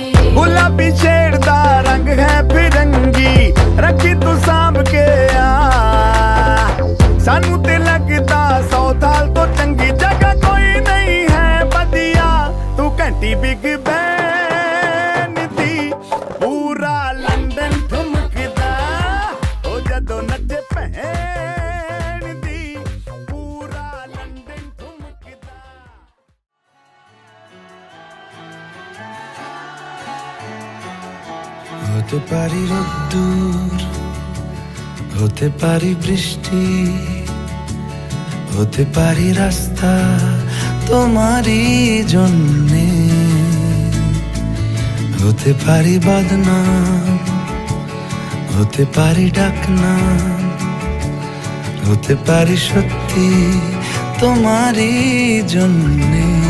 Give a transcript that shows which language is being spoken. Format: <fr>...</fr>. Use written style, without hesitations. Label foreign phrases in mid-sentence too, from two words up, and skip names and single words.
<pa>ਗੁਲਾਬੀ ਸ਼ੇਡ ਦਾ ਰੰਗ ਹੈ ਫਿਰੰਗੀ ਰੱਖੀ ਤੂੰ ਸਾਂਭ ਕੇ ਆ ਸਾਨੂੰ ਤੇ ਲੱਗਦਾ 100 ਸਾਲ ਤੋਂ ਚੰਗੀ ਜਗ੍ਹਾ ਕੋਈ ਨਹੀਂ ਹੈ ਵਧੀਆ ਤੂੰ ਘੰਟੀ ਬਿਗ ਬੈਨ ਦੀ ਪੂਰਾ ਲੰਡਨ ਠੁਮਕਦਾ ਉਹ ਜਦੋਂ ਨੱਚੇ ਭੈਣ ਦੀ ਪੂਰਾ ਲੰਡਨ ਠੁਮਕਦਾ</pa> <bn>হতে পারি রোদ্দুর হতে পারি বৃষ্টি হতে পারি রাস্তা তোমারই জন্যে হতে পারি বদনাম হতে পারি ডাকনাম হতে পারি সত্যি তোমারই জন্যে</bn>